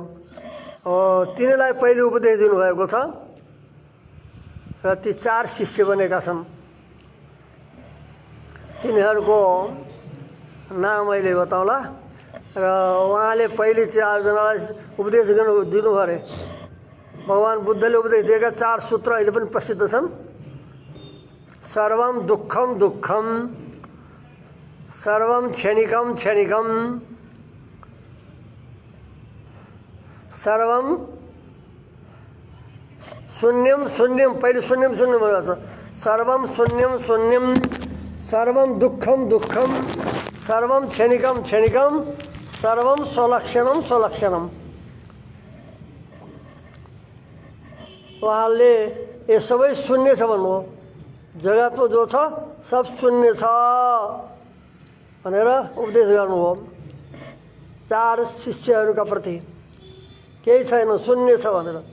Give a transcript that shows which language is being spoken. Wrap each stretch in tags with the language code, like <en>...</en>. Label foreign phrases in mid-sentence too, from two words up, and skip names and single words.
<ne>तिनीलाई पहिले उपदेश दिनुभएको छ र ती 4 शिष्य बनेका छन्। तिनीहरूको नाम अहिले बताउँला। र उहाँले पहिले 4 जनालाई उपदेश दिनुभयो अरे। भगवान बुद्धले उपदेश दिएका 4 सूत्र अहिले पनि प्रसिद्ध छन्।</ne> <sa>सर्वं दुःखम दुःखम, सर्वं क्षणिकम क्षणिकम, सर्वं शून्यम शून्यम।</sa> <ne>पहिले</ne> <sa>शून्यम शून्यम</sa> <ne>भनेको छ।</ne> <sa>सर्वं शून्यम शून्यम, सर्वं दुःखम दुःखम, सर्वं क्षणिकम क्षणिकम, सर्वं स्वलक्षणम स्वलक्षणम।</sa> <ne>उहाँले यो सबै शून्य छ भन्नुभयो। जगतमा जो छ सब शून्य छ भनेर उपदेश गर्नुभयो 4 शिष्यहरूका प्रति। केही छैन, शून्य छ भनेर।</ne>